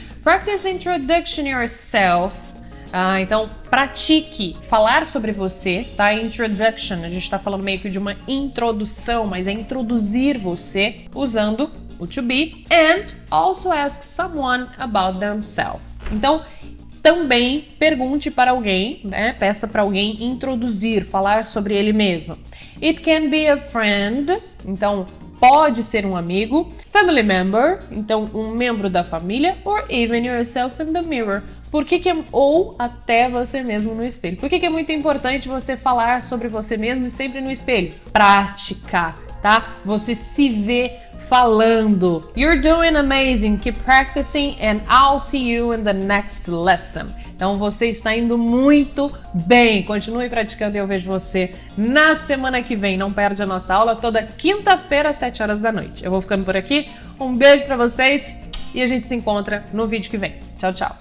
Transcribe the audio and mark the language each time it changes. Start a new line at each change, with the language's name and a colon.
English: Practice introduction yourself.
Portuguese: Então, pratique falar sobre você, tá? Introduction, a gente tá falando meio que de uma introdução, mas é introduzir você usando o to be.
English: And also ask someone about themselves.
Portuguese: Então, também pergunte para alguém, né? Peça para alguém introduzir, falar sobre ele mesmo.
English: It can be a friend.
Portuguese: Então, pode ser um amigo,
English: family member,
Portuguese: então um membro da família,
English: or even yourself in the mirror.
Portuguese: Por que é, ou até você mesmo no espelho. Por que é muito importante você falar sobre você mesmo sempre no espelho? Prática, tá? Você se vê falando.
English: You're doing amazing. Keep practicing and I'll see you in the next lesson.
Portuguese: Então você está indo muito bem. Continue praticando e eu vejo você na semana que vem. Não perde a nossa aula toda quinta-feira às 7 horas da noite. Eu vou ficando por aqui. Um beijo pra vocês e a gente se encontra no vídeo que vem. Tchau, tchau.